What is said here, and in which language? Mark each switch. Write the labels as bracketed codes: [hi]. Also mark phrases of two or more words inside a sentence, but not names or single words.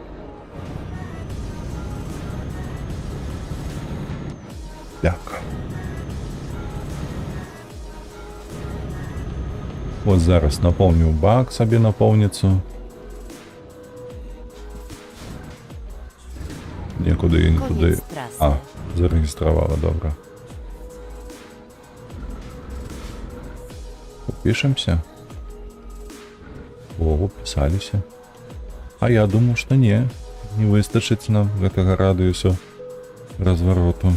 [be] Так. Вот зараз напомню бак сабе напоўніцу. Нікуди. [pl] Koniec trasy. [be] А, зарэгістравала, добра. Пішемся. О, пісаліся. А я думаю, што не выстачыць нам гэтага радыусу развароту.